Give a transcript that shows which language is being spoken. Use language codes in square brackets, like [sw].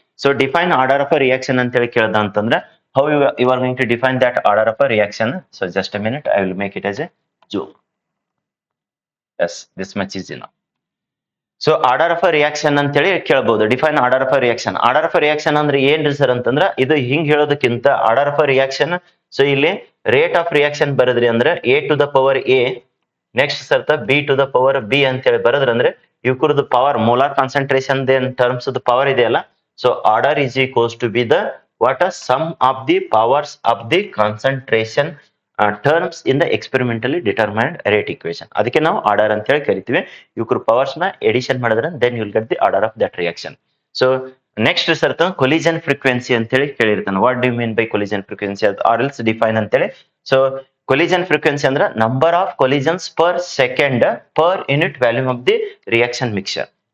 [en] so define order of a reaction [kn] ಅಂತ ಹೇಳಿ ಕೇಳ್ದ ಅಂತಂದ್ರೆ [en] how you are going to define that order of a reaction. So just a minute, I will make it as a zoom. Yes, this much is enough. So order of a reaction [kn] ಅಂತ ಹೇಳಿ ಕೇಳಬಹುದು. [en] Define order of a reaction. [kn] Order of a reaction ಅಂದ್ರೆ ಏನ್ರಿ sir ಅಂತಂದ್ರ ಇದು ಹಿಂಗ್ ಹೇಳೋದಕ್ಕಿಂತ order of a reaction. So ಇಲ್ಲಿ ರೇಟ್ ಆಫ್ ರಿಯಾಕ್ಷನ್ ಬರದ್ರಿ ಅಂದ್ರೆ A to the power A, next ಸರ್ತ B to the power B ಅಂತ ಹೇಳಿ ಬರದ್ರಿ ಅಂದ್ರೆ ಇವ್ಕುರದು power molar concentration terms power ಇದೆಯಲ್ಲ. [en] So order is equals to be the what are sum of the powers of the concentration terms in the experimentally determined rate equation. [kn] ಅದಕ್ಕೆ ನಾವು order ಅಂತ ಹೇಳಿ ಕರಿತೀವಿ. ಇವ್ರ ಪವರ್ಸ್ ನ ಎಡಿಷನ್ ಮಾಡಿದ್ರೆ [en] Then you will get the order of that reaction. [kn] So next ಸರ್ತ collision frequency ಅಂತ ಹೇಳಿ ಕೇಳಿರ್ತಾನೆ. [en] what do you mean by collision frequency or else define [kn] ಅಂತ ಹೇಳಿ. [en] So collision frequency ಅಂದ್ರೆ number of collisions per second per unit volume of the reaction mixer.